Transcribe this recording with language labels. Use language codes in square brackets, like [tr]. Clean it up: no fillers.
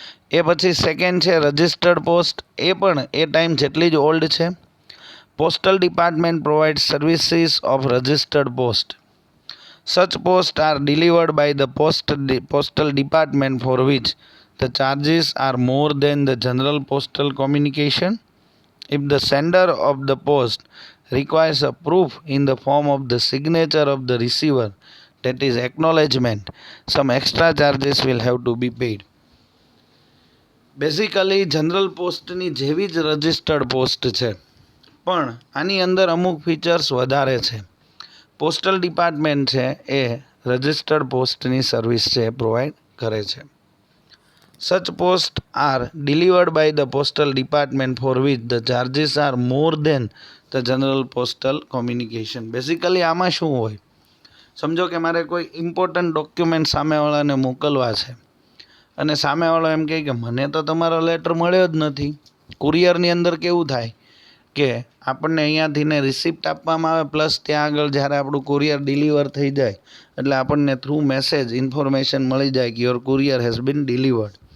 [gu] એ પછી સેકન્ડ છે registered post. એ પણ એ ટાઈમ જેટલી જ ઓલ્ડ છે. [en] Postal department provide services of registered post. Such post are delivered by the postal department for which the charges are more than the general postal communication. If the sender of the post requires a proof in the form of the signature of the receiver, that is acknowledgement, some extra charges will have to be paid. [gu] Basically general પોસ્ટની જેવી જ registered post છે, પણ આની અંદર અમુક features વધારે છે. Postal department છે એ રજિસ્ટર્ડ પોસ્ટની સર્વિસ છે એ પ્રોવાઈડ કરે છે. [en] Such posts are delivered by the postal department for which the charges are more than the general postal communication. [gu] Basically આમાં શું હોય, સમજો કે મારે કોઈ ઇમ્પોર્ટન્ટ ડોક્યુમેન્ટ સામેવાળાને મોકલવા છે, અને સામેવાળો એમ કહે કે મને તો તમારો લેટર મળ્યો જ નથી. કુરિયરની અંદર કેવું થાય કે આપણને અહીંયાથી ને રિસિપ્ટ આપવામાં આવે, પ્લસ ત્યાં આગળ જ્યારે આપણું કુરિયર ડિલિવર થઈ જાય એટલે આપણને થ્રુ મેસેજ ઇન્ફોર્મેશન મળી જાય કે [en] Your courier has been delivered.